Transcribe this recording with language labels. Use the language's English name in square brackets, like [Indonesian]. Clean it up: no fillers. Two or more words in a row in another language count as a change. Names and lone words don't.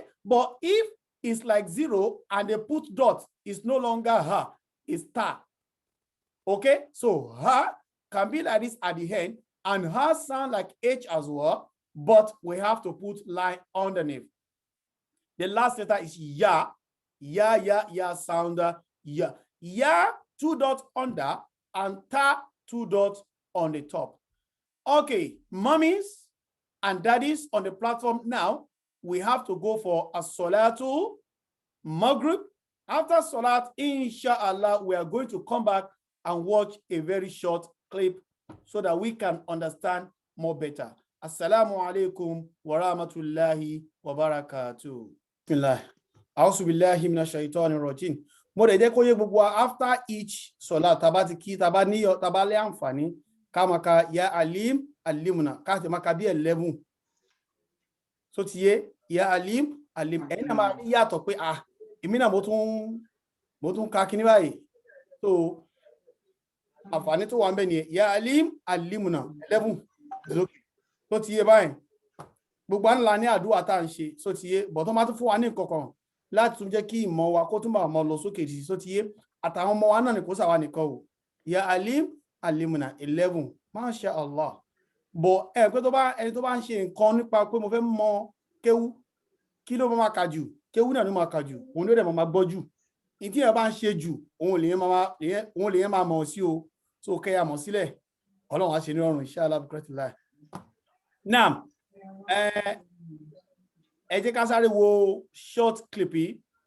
[English] But if it's like 0 and they put dot, it's no longer ha, it's ta. Okay. So ha can be like this at the end. And ha sound like H as well. But we have to put line underneath. The last letter is ya. Ya sound ya. Ya 2 dots under and ta 2 dots on the top. Okay, mummies and daddies on the platform now, we have to go for a [Arabic] صلاة المغرب. [English] After Salat, inshallah, we are going to come back and watch a very short clip so that we can understand more better. [Arabic] السلام عليكم ورحمة الله وبركاته. Bismillah. أعوذ بالله من الشيطان الرجيم. [Yoruba] Mo de jẹ́ kó yé gbogbo [English] after each salat [Yoruba] tá bá ti kí tá bá ní tá bá lè àǹfààní ká máa ka [Arabic] يا عليم علمنا [Yoruba] ká ti máa ka bí 11. So ti yé [Arabic] يا عليم عليم [Yoruba] ẹ̀yin náà máa rí yàtọ̀ pé èmi náà mo tún ka kíní báyìí. So àǹfààní tó wà ńbẹ̀ ni [Arabic] يا عليم علمنا [Yoruba] 11. So ti yé báyìí. Gbogbo ńlá ní àdúrà tá ń ṣe so ti yé bọ̀ tó máa tún fún wa ní nǹkankan láti tún jẹ́ kí ìmọ̀ wa kó tún bá mọ́ lọ sókè sí so ti yé àtàwọn ọmọ wa náà ní kó sàwa nìkan o [Arabic] يا عليم علمنا [Yoruba] 11 [Arabic] ما شاء الله [Yoruba] bọ̀ pé tó bá ẹni tó bá ń ṣe nǹkan nípa pé mo fẹ́ mọ̀ kéwú kí ló máa kà jù kéwú náà ló máa kà jù òun ló dẹ̀ máa gbọ́ jù ní tí ẹ bá ń ṣe jù òun lè yẹn máa mọ̀ sí o so kẹ́yà mọ̀ sílẹ̀ Ọlọ́run á ṣe ní ọrùn [Arabic] إن شاء الله بكرة الله. [Yoruba] Now ẹ jẹ́ ká sáré wo [English] short clip [Yoruba] yìí.